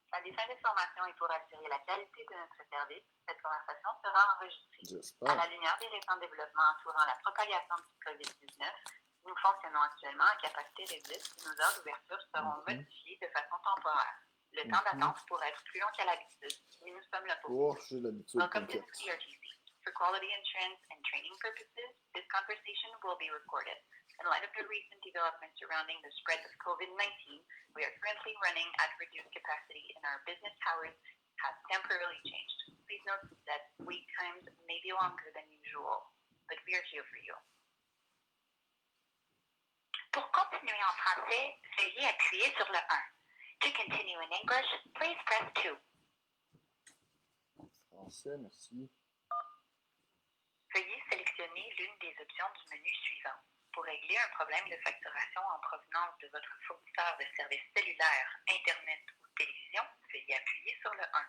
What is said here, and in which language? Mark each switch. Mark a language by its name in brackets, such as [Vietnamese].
[French] À des fins d'information et pour assurer la qualité de notre service, cette conversation sera enregistrée. J'espère. À la lumière des récents développements entourant la propagation du COVID-19, nous fonctionnons actuellement à capacité réduite et nos heures d'ouverture seront modifiées de façon temporaire. Le temps d'attente pourrait être plus long qu'à l'habitude, mais nous sommes là pour vous. J'ai l'habitude. [English] Welcome to the CRTC. For quality assurance and training purposes, this conversation will be recorded. In light of the recent developments surrounding the spread of COVID-19, we are currently running at reduced capacity and our business hours have temporarily changed. Please note that wait times may be longer than usual, but we are here for you. [French] continuer en français, veuillez appuyer sur le 1. [English] To continue in English, please press 2. [French] Français, merci. Veuillez sélectionner l'une des options du menu suivant. Pour régler un problème de facturation en provenance de votre fournisseur de services cellulaires, Internet ou télévision, veuillez appuyer sur le 1.